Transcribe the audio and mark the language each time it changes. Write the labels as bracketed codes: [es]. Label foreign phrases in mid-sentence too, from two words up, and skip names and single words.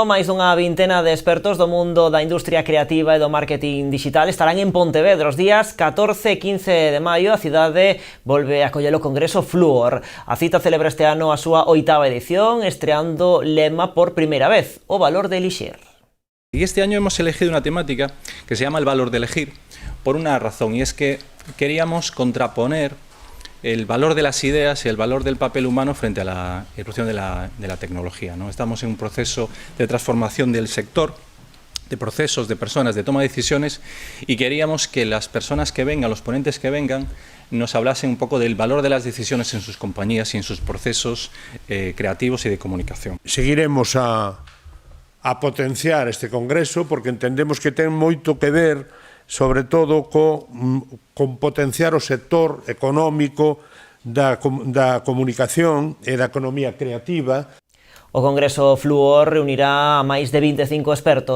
[gl] Máis dunha vintena de expertos do mundo da industria creativa e do marketing digital estarán en Pontevedra os días 14 e 15 de maio. A cidade volve a coller o Congreso Fluor. A cita celebra este ano a súa 8ª edición, estreando lema por primeira vez: o valor de elixir. [es] Y este año hemos elegido una temática que se llama el valor de elegir por una razón, y es que queríamos contraponer el valor de las ideas y el valor del papel humano frente a la evolución de la tecnología, ¿no? Estamos en un proceso de transformación del sector, de procesos, de personas, de toma de decisiones, y queríamos que las personas que vengan, los ponentes que vengan, nos hablasen un poco del valor de las decisiones en sus compañías y en sus procesos creativos y de comunicación. [gl] Seguiremos a potenciar este congreso porque entendemos que ten moito que ver, sobre todo, con potenciar o sector económico da comunicación e da economía creativa. O Congreso Fluor reunirá a máis de 25 expertos.